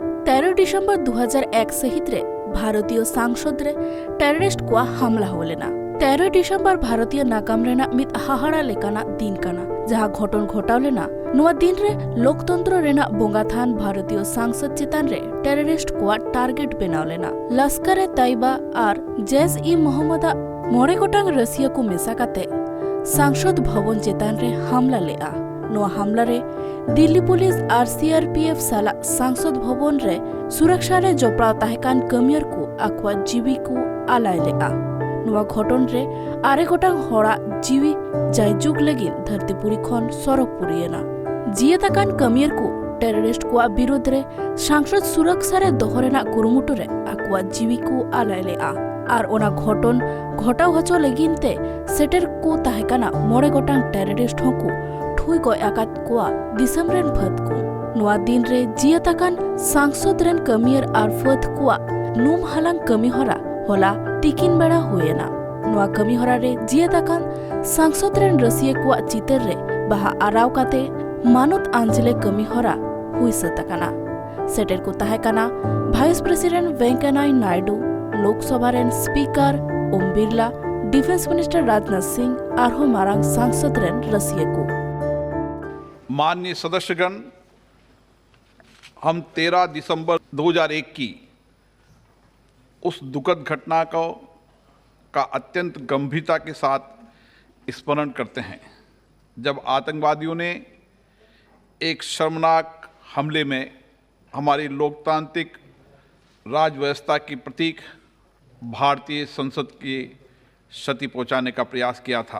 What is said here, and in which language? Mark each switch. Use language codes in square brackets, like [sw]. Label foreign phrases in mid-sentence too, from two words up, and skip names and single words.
[hoc] 13 डिसेम्बर 2001 सहित रे भारतीय सांसद रे टेररिस्ट को हमला होलेना। 13 डिसेम्बर भारतीय नागाम रेना मित हाहाड़ा लेकाना दिन काना जहां घटन घटावलेना नुआ दिन रे लोकतंत्र रेना बोंगा थान भारतीय सांसद चेतान रे टेररिस्ट को टारगेट बनावलेना। लश्कर तैयबा और जैश-ई-मोहम्मद मोड़े गोटांग रसिया को मेसा काते सांसद भवन चेतान रे हमला लेआ। नुआ हमला रे दिल्ली पुलिस और सीआरपीएफ साला सांसद भवन रे सुरक्षा रे जपड़ाव ताहेकान कमियर को आकुआ जीवी को आलाय लेआ। नुआ घटन रे आरे गोटांग होड़ा जीवी जायजुग लगिन धरतीपुरी खन सरकपुरियना। जिये ताकान कमियर को टेररिस्ट को विरोध रे सांसद सुरक्षा रे दोहरेना कुरुमुटु रे आकुआ जीवी को आलाय लेआ। और ओना घटन घटाव हचो लगिन ते सेटर को ताहेकाना मोड़े गोटांग टेररिस्ट होकु ठुई गय आकात कोआ दिसम रेन फत को नुआ दिन रे जिया ताकान सांसद रेन कमियर और फत कोआ नुम हालांग कमी हरा होला टिकिन बेड़ा हुएना। नुआ कमी हरा रे जिया ताकान सांसद रेन रसिया कोआ चितर रे बाहा आराव काते मानत आंजले कमी हरा हुई सतकाना। सेटर को ताहेकाना [en] vice president [hoc] वेंकैया नायडू, लोकसभा रेन स्पीकर ओम बिरला, [en] defence minister [hoc] राजनाथ सिंह और मारांग सांसद रेन रसिया को। [hi] माननीय सदस्यगण, हम 13 दिसंबर 2001 की उस दुखद घटना का अत्यंत गंभीरता के साथ स्मरण करते हैं जब आतंकवादियों ने एक शर्मनाक हमले में हमारी लोकतांत्रिक राज व्यवस्था की प्रतीक भारतीय संसद की क्षति पहुंचाने का प्रयास किया था।